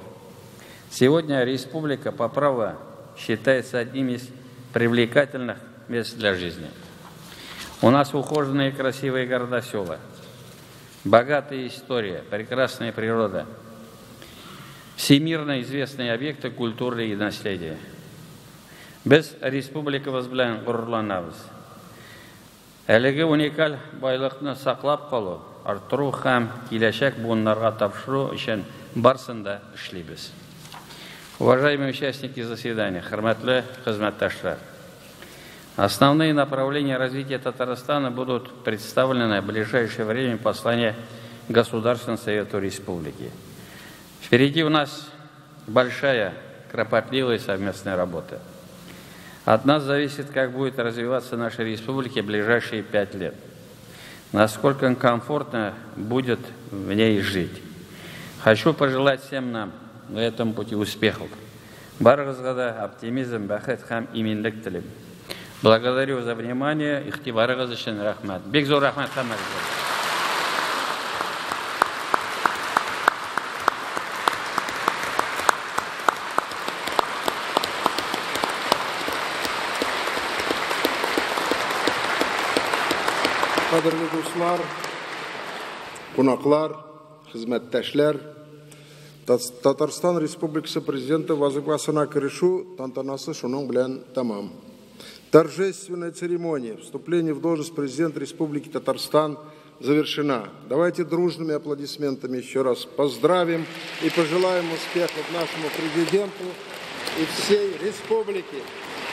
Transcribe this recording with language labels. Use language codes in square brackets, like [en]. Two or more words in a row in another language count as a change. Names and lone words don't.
[ru] Сегодня республика по праву считается одним из привлекательных мест для жизни. У нас ухоженные красивые города-села, богатая история, прекрасная природа, всемирно известные объекты культуры и наследия. [tt] Без республикабыз белән горурланабыз. Әлеге уникаль байлыкны саклап калу, арттыру һәм киләчәк буыннарга тапшыру өчен барсын да эшлибез. [ru] Уважаемые участники заседания, [tt] хөрмәтле хезмәттәшләр, [ru] основные направления развития Татарстана будут представлены в ближайшее время в послании Государственному Совету Республики. Впереди у нас большая, кропотливая совместная работа. От нас зависит, как будет развиваться наша республика в ближайшие 5 лет, насколько комфортно будет в ней жить. Хочу пожелать всем нам на этом пути успехов. [tt] Барыгызга да оптимизм, бәхет һәм иминлек телим. [ru] Благодарю за внимание. [tt] Ихтибарыгыз өчен рәхмәт. Бик зур рәхмәт һәммәгезгә. Кадерле дуслар, кунаклар, хезмәттәшләр, Татарстан Республикасы Президенты вазыйфасына кирешу тантанасы шуның белән тамам. [ru] Торжественная церемония вступления в должность президента Республики Татарстан завершена. Давайте дружными аплодисментами еще раз поздравим и пожелаем успехов нашему президенту и всей республике.